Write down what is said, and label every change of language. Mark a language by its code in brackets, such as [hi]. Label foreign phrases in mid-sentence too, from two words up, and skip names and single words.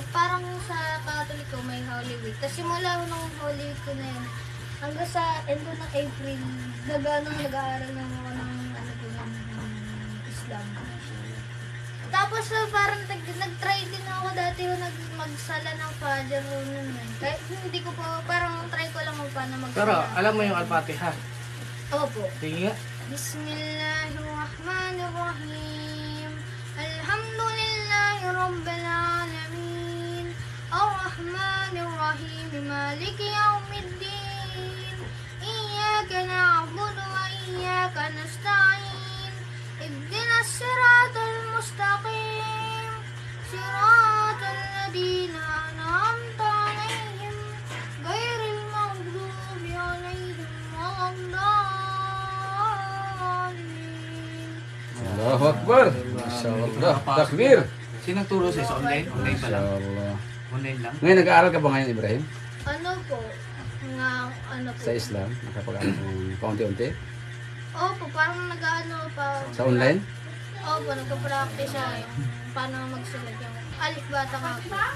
[tl] Parang sa Katoliko may Holy Week. Tapos simula ko nung Holy Week ko na yun, hanggang sa end ng April, nag-aaral na ako ng ano po ng Islam. Tapos parang nag-try din ako dati magsala ng Fajr nun. Kahit hindi ko po, parang try ko lang paano magsala. Pero alam mo yung Al-Fatiha. Opo. Sige nga. [ar] بسم الله الرحمن الرحيم. الحمد لله رب العالمين. الرحمن الرحيم. مالك يوم الدين. إياك نعبد وإياك نستعين. اهدنا الصراط المستقيم. صراط الذين أنعمت عليهم. غير المغضوب عليهم ولا الضالين. الله أكبر. ما شاء الله. تكبير. [tl] Sinong turo sa'yo? Sa online? Online pa lang? [ar] ما شاء الله. [tl] Online lang? Ngayon, nag-aaral ka ba ngayon, Ibrahim? Ano po? Nga, ano po? Sa Islam? Nakapag-aaral ka ng paunti-unti? Opo, parang nag-ano pa. Sa online? Opo, nagpa-practice siya yung paano magsulat yung alif bata nga po.